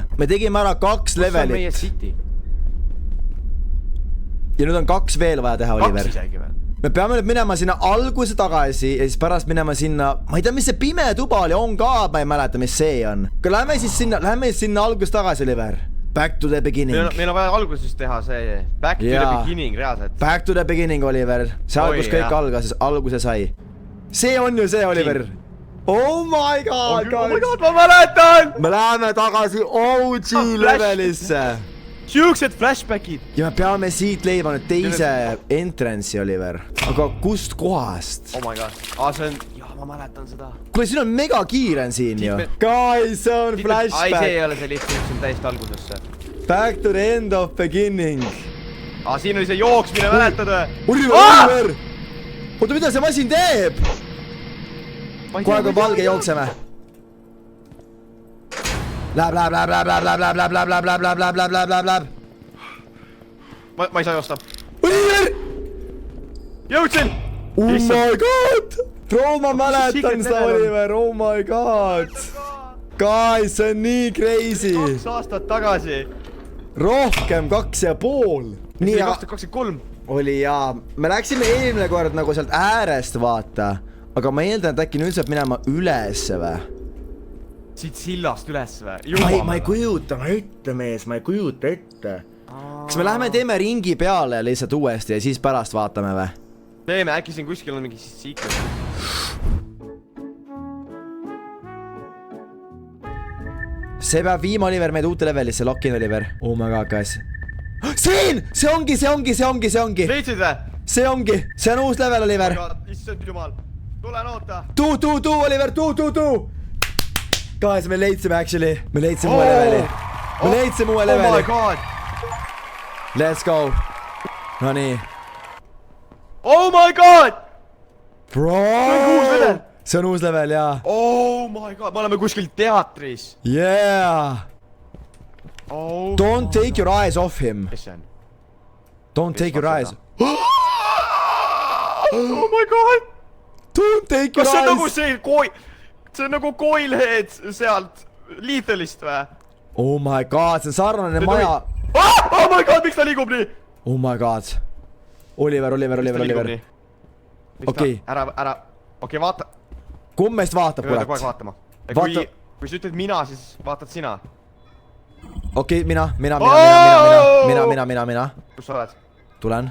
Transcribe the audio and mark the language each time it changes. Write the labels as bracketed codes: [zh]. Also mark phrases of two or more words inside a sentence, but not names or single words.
[et] Me tegime ära 2 levelit. Kus on meie city? Ja nüüd on 2 veel vaja teha, Oliver. 2 isegi või? me peame nüüd minema sinna alguse tagasi ja siis pärast minema sinna, ma ei tea, mis see pime tuba oli, on ka, ma ei mäleta, mis see on. Aga lähme siis sinna alguse tagasi, Oliver. [en] Back to the beginning. [et] Meil on vaja alguses teha see [en] back to the beginning [et] reaalselt. [en] Back to the beginning, Oliver. [et] See kus kõik alguse sai. See on ju see, Oliver. [en] Oh my god, oh my god, [et] ma mäletan! Me läheme tagasi OG levelisse. Siuksed flashbackid. Ja me peame siit leidma nüüd teise entrance'i, Oliver. Aga kust kohast? [en] Oh my god. [et] See on... Jaa, ma mäletan seda. Kuule, siin on mega kiire siin ju. Guys, see on flashback. See ei ole see lihtsalt, see on täiesti algusesse. [en] Back to the end of beginning. [et] Siin oli see jooksmine, mäletad või? Oliver! Oota, mida see masin teeb? Kohe kui valge jookseme. Läheb. Ma ei saa joosta. Oliver! Jõudsin! [en] Oh my god! Bro, [et] ma mäletan seda, Oliver, [en] oh my god! [et] Guys, see on nii crazy! 2 aastat tagasi! Rohkem 2,5! Nii 2023! Oli jaa, me läksime eelmine kord nagu sealt äärest vaata. Aga ma eeldan, et äkki nüüd saab minema ülesse või? Siit sillast üles või? Ma ei kujuta ette, mees, ma ei kujuta ette. Kas me läheme teeme ringi peale lihtsalt uuesti ja siis pärast vaatame või? Teeme, äkki siin kuskil on mingi secret. See peab viima Oliver meid uute levelisse, [en] lock-in Oliver. Oh my god, guys. [et] Siin! See ongi! Leidsid või? See ongi! See on uus level, Oliver. Issand jumal. Tulen oota. Oliver, Guys, me leidsime actually. Me leidsime uue leveli. Me leidsime uue leveli. [en] Oh my god. Let's go. [et] No nii. [en] Oh my god. Bro. [et] See on uus level, jaa. [en] Oh my god. [et] Me oleme kuskil teatris. [en] Yeah. Don't take your eyes off him. [et] Kes see on? [en] Don't take your eyes. Oh my god. Don't take your eyes. [et] Kas see on nagu see see on nagu Coilhead sealt Lethalist või? [en] Oh my god, [et] see on sarnane maja. [en] Oh my god, [et] miks ta liigub nii? [en] Oh my god. [et] Oliver. Okei. Ära. Okei, vaata. Kumb meist vaatab, kurat? Kogu aeg vaatama. Kui sa ütled mina, siis vaatad sina. Okei, mina. Kus sa oled? Tulen.